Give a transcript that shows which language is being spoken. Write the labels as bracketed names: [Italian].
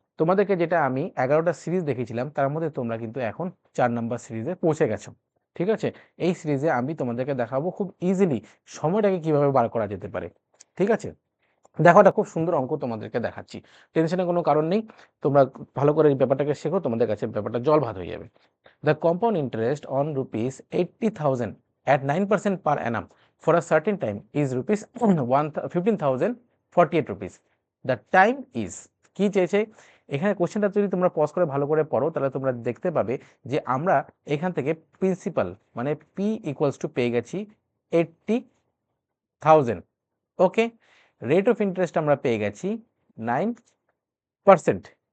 [Bangla] তোমাদেরকে যেটা আমি 11টা সিরিজ দেখিয়েছিলাম তার মধ্যে তোমরা কিন্তু এখন 4 নাম্বার সিরিজে পৌঁছে গেছো। ঠিক আছে? এই সিরিজে আমি তোমাদেরকে দেখাবো খুব ইজিলি সময়টাকে কিভাবে বার করা যেতে পারে। ঠিক আছে? দেখো, এটা খুব সুন্দর অঙ্ক তোমাদেরকে দেখাচ্ছি। টেনশনের কোনো কারণ নেই। তোমরা ভালো করে এই ব্যাপারটাকে শেখো, তোমাদের কাছে ব্যাপারটা জল ভাত হয়ে যাবে। [English] The compound interest on rupees 80,000 at 9% per annum for a certain time is rupees 15,048 rupees. The time is [Bangla] কি চেয়েছে এখানে? কোশ্চেনটা যদি তোমরা পজ করে ভালো করে পড়ো তাহলে তোমরা দেখতে পাবে যে আমরা এখান থেকে প্রিন্সিপাল মানে পি ইকুয়ালস টু পেয়ে গেছি 80,000। ওকে, রেট অফ ইন্টারেস্ট আমরা পেয়ে গেছি 9%।